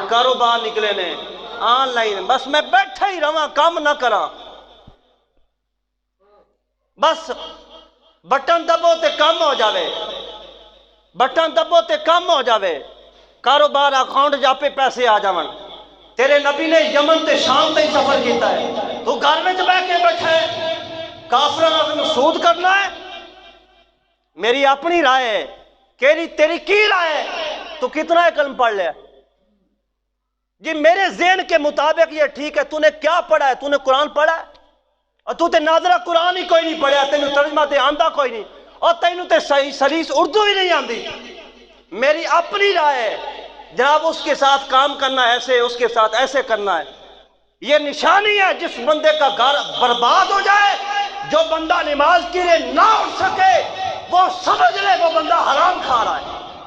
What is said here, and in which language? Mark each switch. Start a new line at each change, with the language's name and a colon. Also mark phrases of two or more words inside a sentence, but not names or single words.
Punjabi: کاروبار نکلے نے آن لائن، بس میں بیٹھا ہی رہا کام نہ کراں، بس بٹن دبو تے کم ہو جاوے، بٹن دبو تے کم ہو جاوے. کاروبار اکاؤنٹ جا پہ پیسے آ جاون. تیرے نبی نے یمن تے شام تے سفر کیتا ہے، تو گھر میں بیٹھ کے بیٹھا ہے کافراں نال سود کرنا ہے؟ میری اپنی رائے ہے. تیری کی رائے ہے؟
Urdu: تو کتنا کلم پڑھ لیا جی؟ میرے ذہن کے مطابق یہ ٹھیک ہے. تو نے کیا پڑھا ہے؟ تو نے قرآن پڑھا ہے؟
Punjabi: اور تو تے ناظرہ قرآن ہی کوئی نہیں پڑھیا، تینوں ترجمہ تے آندا کوئی نہیں، اور تینوں تے صحیح سلیس اردو ہی نہیں آندی.
Urdu: میری اپنی رائے ہے جناب، اس کے ساتھ کام کرنا ایسے، اس کے ساتھ ایسے کرنا ہے. یہ نشانی ہے جس بندے کا گھر برباد ہو جائے. جو بندہ نماز کے لیے نہ اٹھ سکے وہ سمجھ لے وہ بندہ حرام کھا رہا ہے.